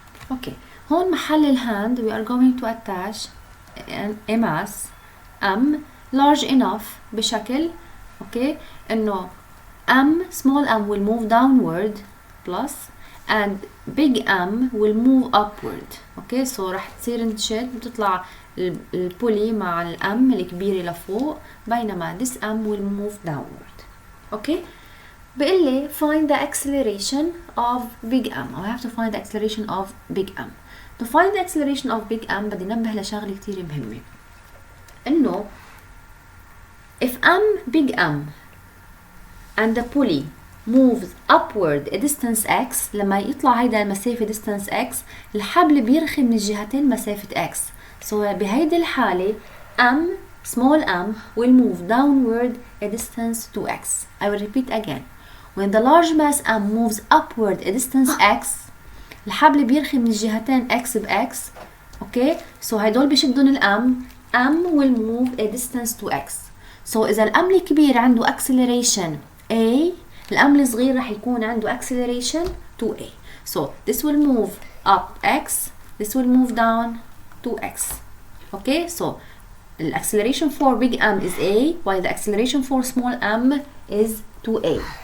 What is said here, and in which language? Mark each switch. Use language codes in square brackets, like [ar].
[en] Okay. [ar] هون محل الهاند [en] we are going to attach a mass M large enough [ar] بشكل [en] okay [ar] إنه [en] M small m will move downward plus and big M will move upward. okay so [ar] رح تصير نشد بتطلع البولي مع الام الكبيرة لفوق بينما [en] this M will move downward. okay [ar] بقول لي [en] find the acceleration of big M. I have to find the acceleration of big M. To find the acceleration of big M [ar] بدي ننبه لشغلة كتير مهمة إنه [en] if M big M and the pulley moves upward a distance x [ar] لما يطلع هيدا المسافة [en] distance x [ar] الحبل بيرخي من الجهتين مسافة [en] x. So [ar] بهيدي الحالة [en] m small m will move downward a distance to x. I will repeat again. When the large mass m moves upward a distance x, [ar] الحبل بيرخي من الجهتين [en] x ب x. [ar] اوكي [en] so [ar] هيدول بيشدون الام [en] m will move a distance to x. [ar] so إذا الام الكبير عنده acceleration a, الام الصغير رح يكون عنده acceleration 2a. [en] so this will move up x, this will move down 2x. okay so the acceleration for big M is a, while the acceleration for small m is 2a.